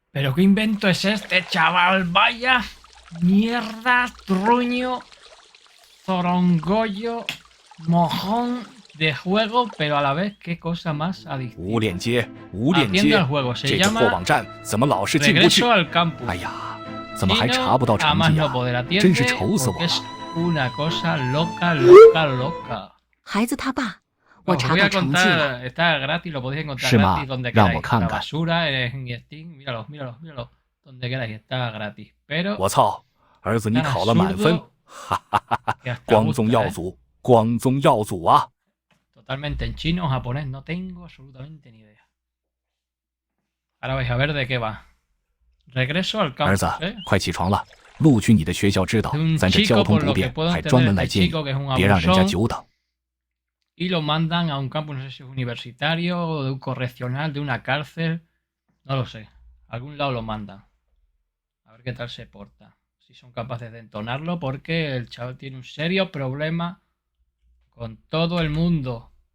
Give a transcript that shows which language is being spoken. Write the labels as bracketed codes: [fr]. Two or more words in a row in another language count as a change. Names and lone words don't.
[es] ¿Pero qué invento es este, chaval? Vaya mierda, truño, zorongollo, mojón de juego, pero a la vez qué cosa más [zh] 无 [es] adictiva. [zh] 链接，无链 [es] Atiende [zh] 接 [es] al，juego, se [zh] 这只破 [es] llama [zh] 网站怎么老是进不去？ [es] Regreso al Campus. [zh] 哎呀，怎么还 [es] Chino, [zh] 查不到 [es] a [zh] 成 [es] más [zh] 绩 [es] no [zh] 啊？ [es] poder [zh] 真是 [es] atiende [zh] 愁死我 [es] porque es [zh] 了！ [es] una cosa loca, loca, loca. [zh] 孩子他爸，我 [es] Os [zh] 查 [es] voy [zh] 到 [es] a [zh] 成绩了。 [es] contar, está gratis, lo podéis encontrar [zh] 是吗？ [es] gratis donde [zh] 让我 [es] queráis. [zh] 看 [es] La [zh] 看。 [es] basura en Steam, míralo, míralo, míralo. Donde queráis, está gratis. Pero [zh] 我操，儿子你 [es] tan [zh] 考了满分， [es] absurdo 哈哈哈哈！ que hasta [zh] 光宗 [es] gusta, [zh] 耀 [es] ¿eh? [zh] 祖，光宗耀祖啊！ [es] Totalmente en chino o japonés, no tengo absolutamente ni idea. Ahora vais a ver de qué va. Regreso al [zh] 儿 [es] campus, [zh] 子 [es] ¿eh?， [zh] 快起床了，录取你的学校指导 [es] De un [zh] 咱这交 [es] chico, [zh] 通 [es] por [zh] 不 [es] lo que [zh] 便， [es] puedo [zh] 还专 [es] entender, [zh] 门来 [es] este [zh] 接你， [es] chico que es un [zh] 别让人家 [es] abusón, [zh] 久等。 [es] y lo mandan a un campus, no sé si es universitario o de un correccional, de una cárcel, no lo sé. A algún lado lo mandan. A ver qué tal se porta. Si son capaces de entonarlo, porque el chaval tiene un serio problema con todo el mundo.